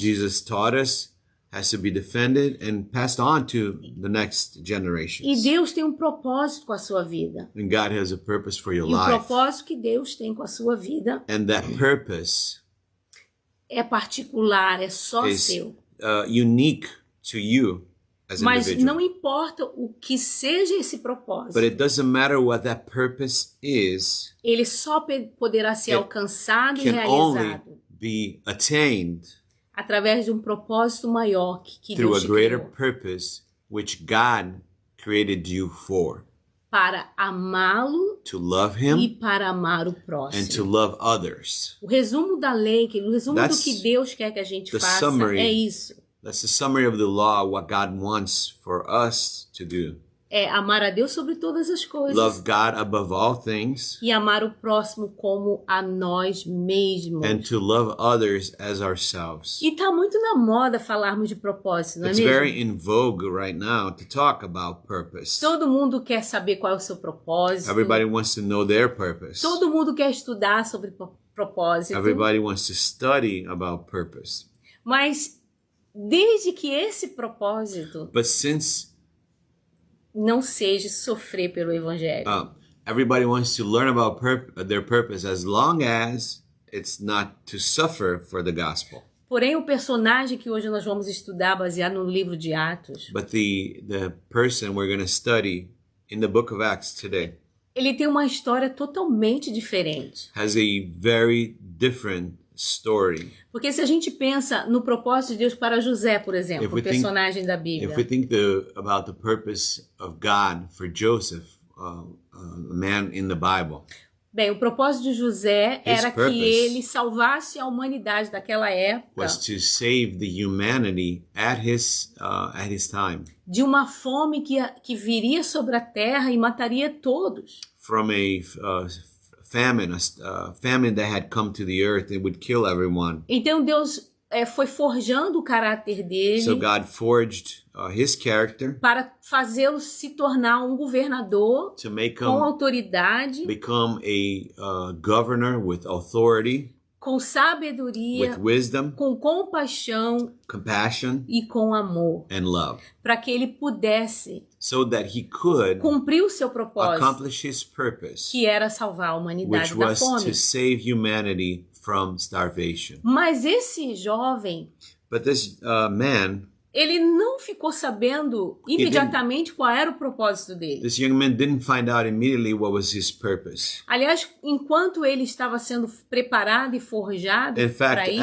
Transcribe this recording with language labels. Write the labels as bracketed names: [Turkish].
[English] Jesus taught us has to be defended and passed on to the next generations. [Portuguese] E Deus tem um propósito com a sua vida. [English] And God has a purpose for your life. life. [Portuguese] E o propósito que Deus tem com a sua vida [English] And that purpose [Portuguese] é particular, é só seu. [English] Unique to you. [Portuguese] Mas não importa o que seja esse propósito. [English] But it doesn't matter what that purpose is. [Portuguese] Ele só poderá ser alcançado e realizado. [English] Only be attained [Portuguese] através de um propósito maior que [English] through [Portuguese] Deus [English] a greater [Portuguese] criou. [English] Purpose which God created you for. [Portuguese] Para amá-lo e para amar o próximo. [English] And to love others. [Portuguese] O resumo da lei, o resumo do que Deus quer que a gente faça é isso. [English] That's the summary of the law, what God wants for us to do. [Portuguese] é amar a Deus sobre todas as coisas. [English] Love God above all things. [Portuguese] E amar o próximo como a nós mesmos. [English] And to love others as ourselves. [Portuguese] E tá muito na moda falarmos de propósito, não é [English] It's [Portuguese] mesmo? [English] very in vogue right now to talk about purpose. [Portuguese] Todo mundo quer saber qual é o seu propósito. [English] Everybody wants to know their purpose. [Portuguese] Todo mundo quer estudar sobre propósito. [English] Everybody wants to study about purpose. [Portuguese] Mas desde que esse propósito [English] But since [Portuguese] não seja sofrer pelo evangelho. [English] Everybody wants to learn about their purpose as long as it's not to suffer for the gospel. [Portuguese] Porém, o personagem que hoje nós vamos estudar baseado no livro de Atos. [English] But the person we're going to study in the book of Acts today. [Portuguese] Ele tem uma história totalmente diferente. [English] Has a very different story. [Portuguese] Porque se a gente pensa no propósito de Deus para José, por exemplo, o personagem da Bíblia. [English] If we think about the purpose of God for Joseph, a man in the Bible. [Portuguese] Bem, o propósito de José era que ele salvasse a humanidade daquela época. [English] Was to save the humanity at his time. [Portuguese] De uma fome que viria sobre a terra e mataria todos. [English] From a famine that had come to the earth and would kill everyone. [Portuguese] Então Deus foi forjando o caráter dele. [English] So God forged his character [Portuguese] para fazê-lo se tornar um governador com autoridade, [English] become a governor with authority, [Portuguese] com sabedoria, [English] with wisdom, [Portuguese] com compaixão, [English] compassion, [Portuguese] e com amor, [English] and love, [Portuguese] para que ele pudesse [English] so that he could [Portuguese] cumprir o seu propósito, [English] accomplish his purpose, [Portuguese] que era salvar a humanidade [English] which [Portuguese] da [English] was [Portuguese] fome. [English] to save humanity from starvation. [Portuguese] Mas esse jovem, [English] but this man, [Portuguese] ele não ficou sabendo imediatamente qual era o propósito dele. [English] This young man didn't find out immediately what was his purpose. [Portuguese] Aliás, enquanto ele estava sendo preparado e forjado para isso,